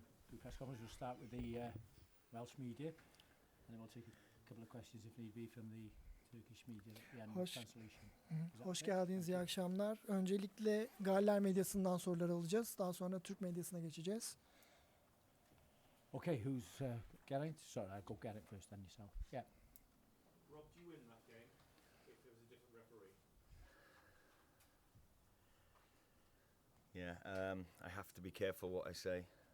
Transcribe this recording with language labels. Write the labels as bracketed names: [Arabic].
[English] The press conference will start with the Welsh media, and then we'll take a couple of questions if need be from the Turkish media at the end of translation. [Turkish] Hoş geldiniz, iyi akşamlar. Öncelikle Galler medyasından sorular alacağız. Daha sonra Türk medyasına geçeceğiz. [English] Okay, who's getting? Sorry, I'll go get it first, then yourself. Yeah. Rob, do you win that game if there was a different referee? Yeah, I have to be careful what I say.